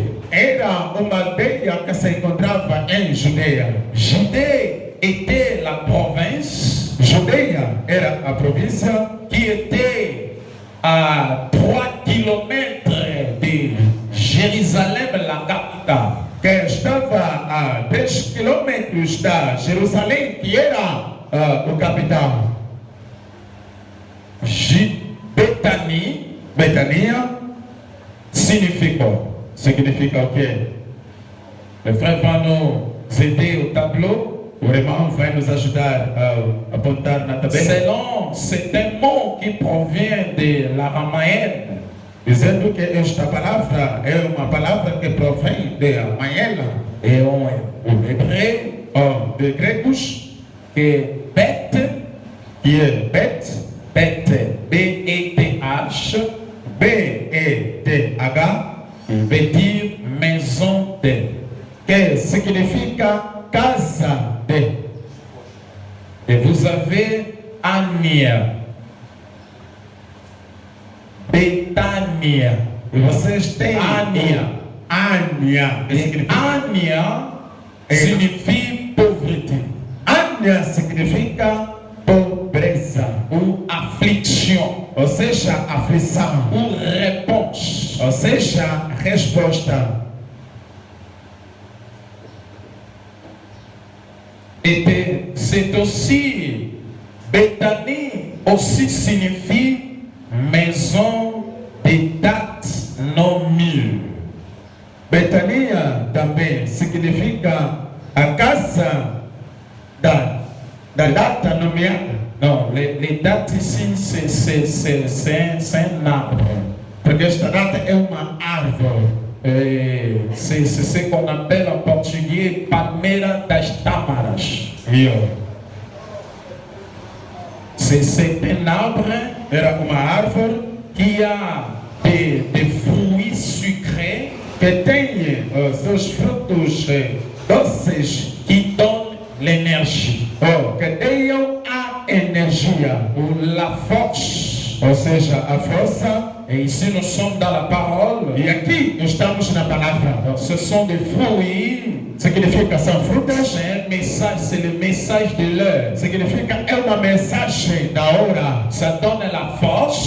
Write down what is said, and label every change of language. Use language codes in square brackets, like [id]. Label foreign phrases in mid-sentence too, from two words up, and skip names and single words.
[pt] era uma aldeia que se encontrava em Judeia. [fr] Judée était la province [pt] Judeia era a província [fr] qui était à 3 kilomètres de Jérusalem, la capitale. [pt] que estava a 10 quilômetros da Jerusalém, que era o capital. [fr] Bethanie [pt] Betania [fr] signifie quoi? [pt] significa o quê? [fr] Le frère va nous aider au tableau. [pt] O irmão vai nos ajudar a apontar na tabela. [fr] Selon, c'est un mot qui provient de l'aramaïenne. [pt] Dizendo que esta palavra é uma palavra que provém de Amaela, [fr] Et en hébreu, [pt] de gregos, que Beth, que é Bet, [fr] Beth, B-E-T-H, [pt] B-E-T-H, [fr] veut dire maison de. [pt] que significa casa de. [fr] Et vous avez Ania, Betania. [pt] E vocês têm Ania. Ania. Que [fr] Et [pt] significa [fr] Ania signifie pauvreté [pt] Ania significa pobreza, [fr] ou affliction [pt] ou seja, aflição, [fr] ou réponse. [pt] ou seja, resposta. [fr] C'est aussi, Bethanie aussi signifie maison des dates non mûres. [pt] Betania também significa a casa da data nomeada. [fr] Non, les dates ici, c'est un arbre. [pt] Porque esta data é uma árvore. [fr] C'est ce qu'on appelle en portugais [pt] Palmeira das Tâmaras. [fr] C'est un arbre [pt] Era uma árvore [fr] qui a des fruits sucrés [pt] que tem seus frutos doces [fr] qui donnent l'énergie [pt] que dão a energia, [fr] ou la force. [pt] ou seja, a força. [fr] Et ici nous sommes dans la parole. [pt] E aqui estamos na palavra. [fr] Alors, ce sont des fruits. [pt] Significa são frutas. [fr] C'est un message, c'est le message de l'heure. [pt] Significa é uma mensagem da hora. [fr] Ça donne la force,